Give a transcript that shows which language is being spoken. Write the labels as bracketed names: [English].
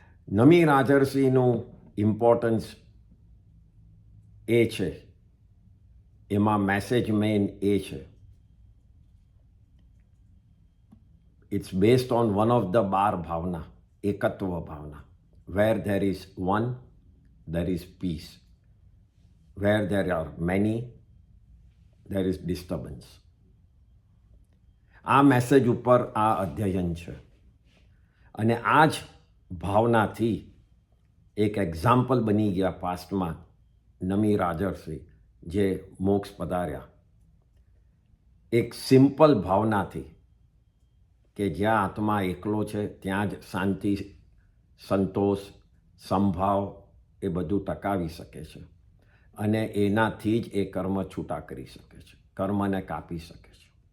[Gujarati] નમી રાજર્ષિનું importance એ છે, એમાં message main એ છે, [English] it's based on one of the 12 [Gujarati] Bhavna, એકત્વ Bhavna. [English] Where there is one, there is peace. Where there are many, there is disturbance. [Gujarati] આ message ઉપર આ અધ્યયન છે. અને આ જ ભાવનાથી એક એક્ઝામ્પલ બની ગયા પાસ્ટમાં નમી રાજર્ષિ જે મોક્ષ પધાર્યા. એક સિમ્પલ ભાવનાથી કે જ્યાં આત્મા એકલો છે ત્યાં જ શાંતિ, સંતોષ, સંભાવ એ બધું ટકાવી શકે છે, અને એનાથી જ એ કર્મ છૂટા કરી શકે છે, કર્મને કાપી શકે છે.